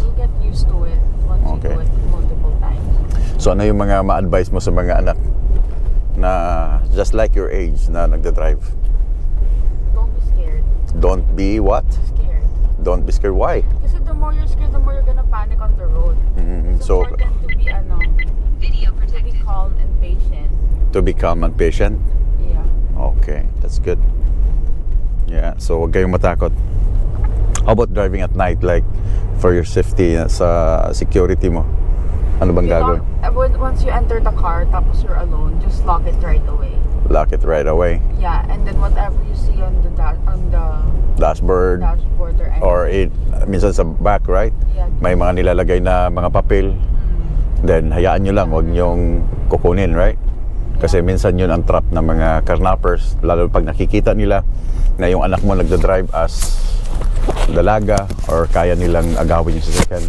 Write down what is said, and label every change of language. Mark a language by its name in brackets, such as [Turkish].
[English] you'll get used to it once Okay. you do it multiple times. [Filipino] So ano yung mga ma-advise mo sa mga anak na just like your age na nagda-drive? [English] Don't be scared. Don't be what? Scared. Don't be scared. Why? Kasi the more you're scared, the more you're gonna panic on the road. It's So important to be to be calm and patient. to be calm and patient. Yeah. Okay, that's good. Yeah, so huwag kayong matakot. How about driving at night, like for your safety, sa security mo? [Filipino] Ano bang gagawin? [English] Once you enter the car, tapos you're alone, just lock it right away. lock it right away. Yeah, and then whatever you see on the Dashboard, dashboard or anything. or minsan sa back, right? Yeah. [Filipino] May mga nilalagay na mga papel. Then, hayaan nyo lang, huwag nyong kukunin, right? Kasi minsan yun ang trap ng mga carnappers, lalo pag nakikita nila na yung anak mo nagda-drive as dalaga or kaya nilang agawin yung sasakyan.